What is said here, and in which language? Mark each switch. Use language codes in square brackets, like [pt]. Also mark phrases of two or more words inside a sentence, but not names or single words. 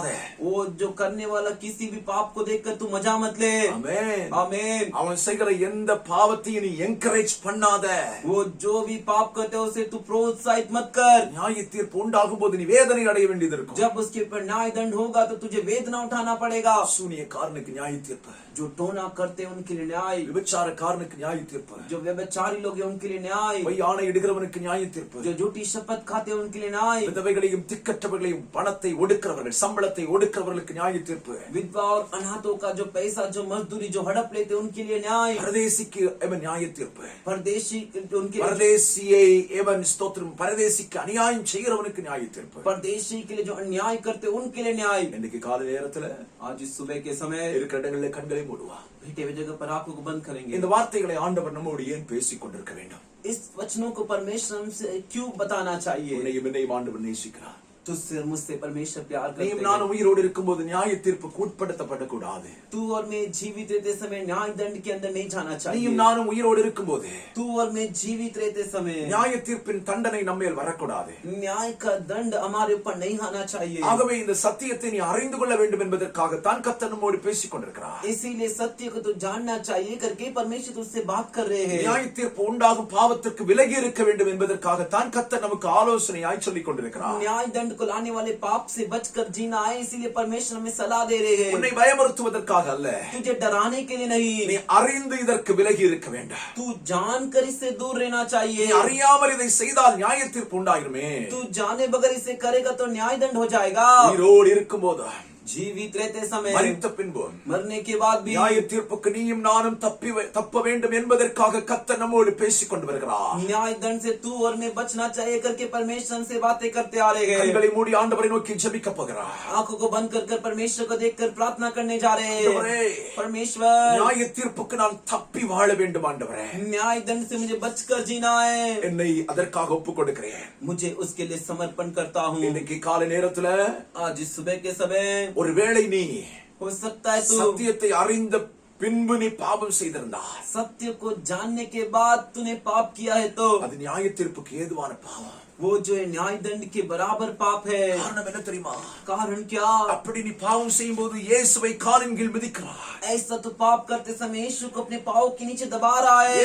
[hi] वो जो करने वाला किसी भी पाप को देखकर तू मजा मत ले। [ta] ஆமென். [hi] आमीन। [ta] அவன் செய்கிற எந்த பாவத்தையும் நீ என்கரேஜ் பண்ணாத. [hi] वो जो भी पाप करते हैं उसे तू प्रोत्साहित मत कर। [ta] நியாய தீர்ப்பு உண்டாகும் போது நீ வேதனை அடைய வேண்டியது இருக்கும். [hi] जब उसके ऊपर न्याय दंड होगा तो तुझे वेदना उठाना पड़ेगा। [ta] சூனியக்காரனுக்கு நியாய தீர்ப்பு, [hi] जो टोना करते हैं उनके लिए न्याय, [ta] விபச்சாரக்காரனுக்கு நியாய தீர்ப்பு, [hi] जो व्यभिचारी लोग हैं उनके लिए न्याय, [ta] பொய் ஆணை இடுகிறவனுக்கு நியாய தீர்ப்பு. [hi] जो झूठी शपथ खाते हैं उनके लिए न्याय, [ta] விதவைகளையும் திக்கற்றவர்களையும் பணத்தை ஒடுக்கிறவர்கள் சம்பளத்தை ஒடுக்கிறவர்களுக்கு நியாய தீர்ப்பு. [hi] विधवा और अनाथों का जो पैसा जो मजदूरी जो हड़प लेते हैं उनके लिए न्याय, [ta] பரதேசிக்கு எவன் நியாய தீர்ப்பு. [hi] परदेशी उनके [ta] பரதேசியை எவன் ஸ்தோத்திரம் பரதேசிக்கு அநியாயம் செய்கிறவனுக்கு நியாய தீர்ப்பு. [hi] परदेशी के लिए जो अन्याय करते हैं उनके लिए न्याय। [ta] இன்னைக்கு காலை நேரத்துல [hi] आज इस सुबह के समय [ta] இருக்கிற இடங்களில் கண்களை மூடுவா. [hi] भेटे हुए जगह पर आंखों को बंद करेंगे। [ta] இந்த வார்த்தைகளை ஆண்டவர் நம்மோடு ஏன் பேசிக் கொண்டிருக்க வேண்டும்? [hi] इस वचनों को परमेश्वर हमसे क्यों बताना चाहिए? [ta] உன்னையும் என்னையும் ஆண்டவர் நேசிக்கிறார். [hi] तुझसे और मुझसे परमेश्वर प्यार करते [ta] நீயும் [hi] हैं। [ta] நானும் உயிரோடு இருக்கும்போது நியாய தீர்ப்புக்கு உட்படுத்தப்படக்கூடாது. [hi] तू और मैं जीवित रहते समय न्याय दंड के अंदर नहीं जाना चाहिए। [ta] நீயும் நானும் உயிரோடு இருக்கும்போது [hi] तू और मैं जीवित रहते समय [ta] நியாய தீர்ப்பின் தண்டனை நம்மேல் வரக்கூடாது. [hi] न्याय का दंड हमारे ऊपर नहीं आना चाहिए। [ta] ஆகவே இந்த சத்தியத்தை நீ அறிந்து கொள்ள வேண்டும் என்பதற்காகத்தான் கர்த்தர் நம்மோடு பேசிக் கொண்டிருக்கிறார். [hi] इसीलिए सत्य को तो जानना चाहिए करके परमेश्वर तुझसे बात कर रहे हैं। [ta] நியாய தீர்ப்பு உண்டாகும் பாவத்திற்கு விலகி இருக்க வேண்டும் என்பதற்காகத்தான் கர்த்தர் நமக்கு ஆலோசனையாய் சொல்லிக் கொண்டிருக்கிறார். [hi] न्याय दंड को लाने वाले पाप से बचकर जीना है, इसीलिए परमेश्वर हमें सलाह दे रहे हैं। [ta] உன்னை பயமுறுத்துவதற்காக அல்ல, [hi] तुझे डराने के लिए नहीं, [ta] நீ அறிந்து இதற்கு விலகி இருக்க வேண்டும். [hi] तू जानकर इससे दूर रहना [ta] நீ [hi] चाहिए। [ta] அறியாமல் இதை செய்தால் நியாய தீர்ப்பு உண்டாயிருமே. [hi] तू जाने बगैर इसे करेगा तो न्याय दंड हो जाएगा। [ta] உயிரோடு இருக்கும்போது [hi] जीवित रहते समय [ta] மரித்த பின்பு [hi] मरने के बाद भी [ta] நியாய தீர்ப்புக்கு நீயும் நானும் தப்ப வேண்டும் என்பதற்காக கர்த்தர் நம்மோடு பேசிக் கொண்டு வருகிறார். [hi] न्याय दंड से तू और मैं बचना चाहिए करके परमेश्वर से बातें करते आ रहे हैं। [ta] கண்களை மூடி ஆண்டவரை நோக்கி ஜெபிக்க போகிறார். [hi] आंखों को बंद कर परमेश्वर को देखकर प्रार्थना करने जा रहे [ta] ஆண்டவரே, [hi] हैं। परमेश्वर, [ta] நியாய தீர்ப்புக்கு நான் தப்பி வாழ வேண்டும் ஆண்டவரே. [hi] न्याय दंड से मुझे बचकर जीना है, [ta] என்னை அதற்காக ஒப்புக் கொடுக்கிறேன். [hi] मुझे उसके लिए समर्पण करता हूँ। [ta] இன்னைக்கு காலை நேரத்துல [hi] आज इस सुबह के समय [ta] ஒருவேளை நீ [hi] हो सकता है तू [ta] சத்தியத்தை அறிந்த பின்பு நீ பாவம் செய்திருந்தால், [hi] सत्य को जानने के बाद तूने पाप किया है तो [ta] அது நியாய தீர்ப்புக்கு ஏதுவான பாவம். [hi] वो जो है न्याय दंड के बराबर पाप है। [ta] காரணம் என்ன தெரியுமா? [hi] कारण क्या? [ta] அப்படி நீ பாவம் செய்யும் போது இயேசுவை காலின் கீழ் மிதிக்கிறாய். [hi] ऐसा तो पाप करते समय यीशु को अपने पाँव के नीचे दबा रहा है।